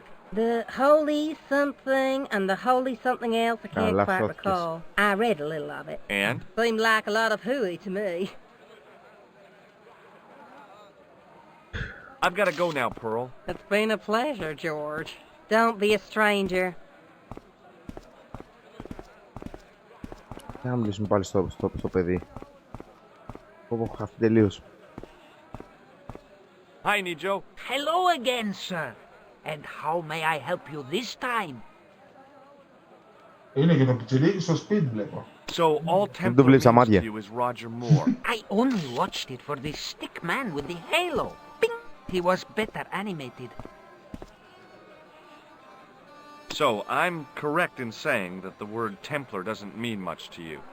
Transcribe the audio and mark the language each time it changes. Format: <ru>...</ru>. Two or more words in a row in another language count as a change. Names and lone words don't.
<en>The Holy Something and the Holy Something Else. I can't quite recall. I read a little of it. And? Seemed like a lot of hooey to me. I've got to go now, Pearl. It's been a pleasure, George. Don't be a stranger.</en> <el>Να μιλήσουμε πάλι στο παιδί. Πω, χαθεί τελείως.</el> <en>Hi, Nijo. Hello again, sir. And how may I help you this time?</en> <el>Είναι και το πιτσιρίκι στο σπίτι, βλέπω.</el> <en>So, all Templars means to you is Roger Moore. I only watched it for the stick man with the halo. Bing! He was better animated. So, I'm correct in saying that the word Templar doesn't mean much to you.</en>